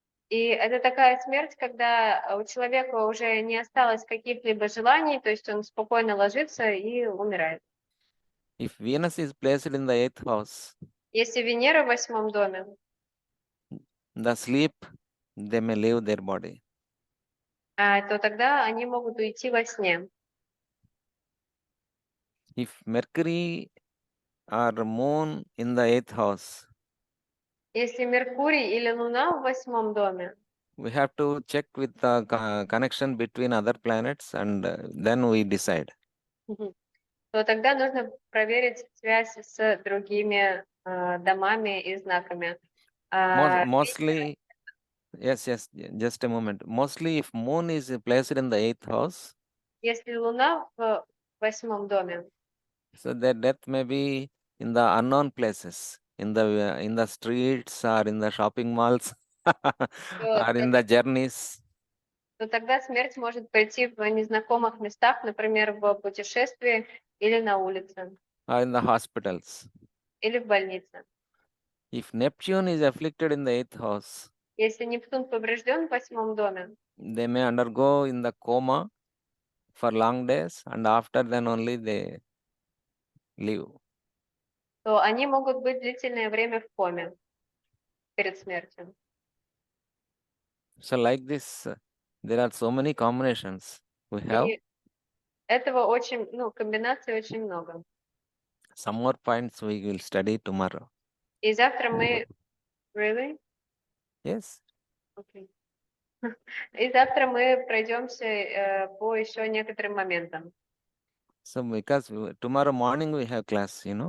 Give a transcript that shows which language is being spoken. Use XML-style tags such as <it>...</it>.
<ru>И это такая смерть, когда у человека уже не осталось каких-либо желаний, то есть он спокойно ложится и умирает.</ru> <en>If Venus is placed in the 8th house,</en> <ru>Если Венера в 8 доме,</ru> <en>the sleep, they may leave their body.</en> <ru>то тогда они могут уйти во сне.</ru> <en>If Mercury or moon in the 8th house,</en> <ru>Если Меркурий или Луна в 8 доме,</ru> <en>we have to check with the connection between other planets and then we decide.</en> <ru>мгм, то тогда нужно проверить связь с другими домами и знаками.</ru> <en>Mostly, yes, just a moment. Mostly, if moon is placed in the 8th house,</en> <ru>Если Луна в 8 доме,</ru> <en>so their death may be in the unknown places, in the streets or in the shopping malls</en> <ru>то,</ru> <en>or in the journeys</en> <ru>то тогда смерть может прийти в незнакомых местах, например, в путешествии или на улице,</ru> <en>or in the hospitals.</en> <ru>или в больнице.</ru> <en>If Neptune is afflicted in the 8th house,</en> <ru>Если Нептун поврежден в 8 доме,</ru> <en>they may undergo in the coma for long days and after then only they live.</en> <ru>то они могут быть длительное время в коме перед смертью.</ru> <en>So like this, there are so many combinations we have.</en> <ru>И этого очень, комбинаций очень много.</ru> <en>Some more points we will study tomorrow.</en> <ru>И завтра мы...</ru> <en>Really? Yes. Okay.</en> <ru>И завтра мы пройдемся по еще некоторым моментам.</ru> <en>So because tomorrow morning we have class,</en>